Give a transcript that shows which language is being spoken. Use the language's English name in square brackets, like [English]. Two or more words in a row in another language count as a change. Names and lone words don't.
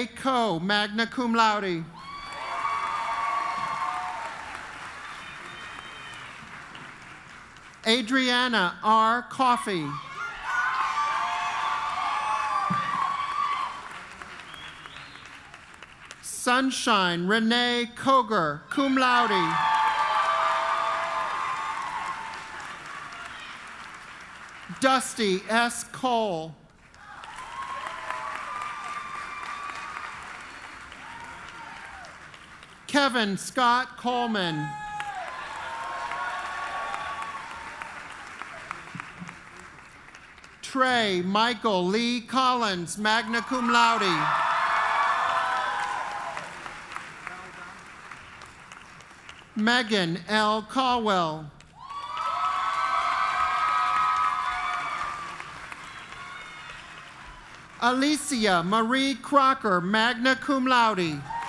[English] Coe, [Latin] magna cum laude. [English] Adriana R. Coffey. Sunshine Renee Koger, [Latin] cum laude. [English] Dusty S. Cole. Kevin Scott Coleman. Trey Michael Lee Collins, [Latin] magna cum laude. [English] Megan L. Caldwell. Alicia Marie Crocker, [Latin] magna cum laude.